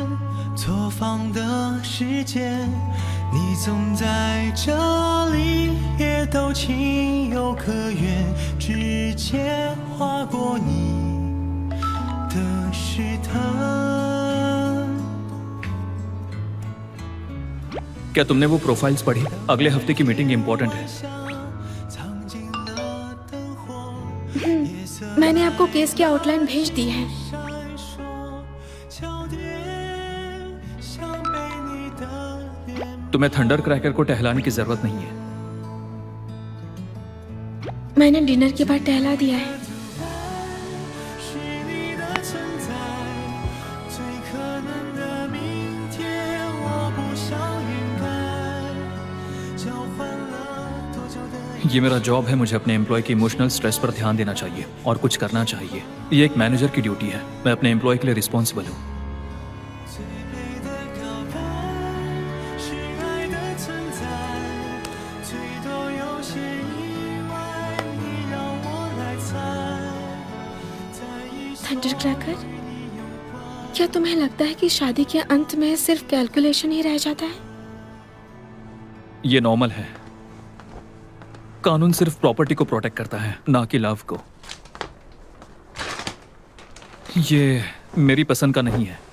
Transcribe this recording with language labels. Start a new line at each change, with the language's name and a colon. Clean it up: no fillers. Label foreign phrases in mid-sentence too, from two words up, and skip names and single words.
Chinese: 错放的时间，你总在这里，也都情有可原。指尖划过你的试探。
Hindi: क्या तुमने वो प्रोफाइल्स पढ़ी? अगले हफ्ते की
English: meeting important
Hindi: है। मैंने आपको केस की आउटलाइन भेज दी है। तुम्हें थंडर क्रैकर को टहलाने की जरूरत नहीं है। मैंने डिनर के बाद टहला दिया है।
Chinese: 是你的存在，最可能的明天，我不想掩盖，交换了多久的。
Hindi: ये मेरा जॉब है, मुझे अपने एम्प्लॉय के
English: emotional stress
Hindi: पर ध्यान देना चाहिए और कुछ करना चाहिए। ये एक मैनेजर की ड्यूटी है। मैं अपने एम्प्लॉय के लिए रिस्पॉन्सिबल हूँ।
Chinese: 最美的告白是爱的存在，最多有些意外，你让我来猜。在一首
Hindi: थंडर क्रैकर, क्या तुम्हें लगता है कि शादी के अंत में सिर्फ कैलकुलेशन ही रह जाता है? ये नॉर्मल है। कानून सिर्फ प्रॉपर्टी को प्रोटेक्ट करता है, ना कि लव को। ये मेरी पसंद का नहीं है।